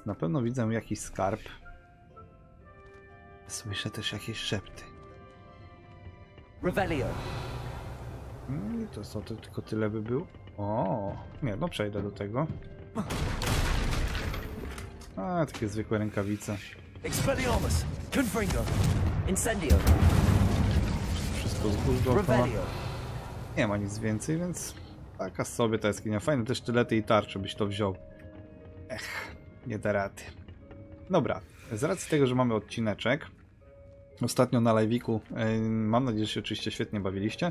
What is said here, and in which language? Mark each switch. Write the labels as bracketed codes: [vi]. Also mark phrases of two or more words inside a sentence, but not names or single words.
[pl] Na pewno widzę jakiś skarb. Słyszę też jakieś szepty. Revelio. I to co, to tylko tyle by było? O, nie, no przejdę do tego. A, takie zwykłe rękawice. Expelliarmus. Confringo. Incendio. Wszystko z góry dookoła. Nie ma nic więcej, więc taka sobie ta jaskinia. Fajne te sztylety i tarcze, byś to wziął. Ech, nie da rady. Dobra, z racji tego, że mamy odcineczek, ostatnio na live'iku, mam nadzieję, że się oczywiście świetnie bawiliście.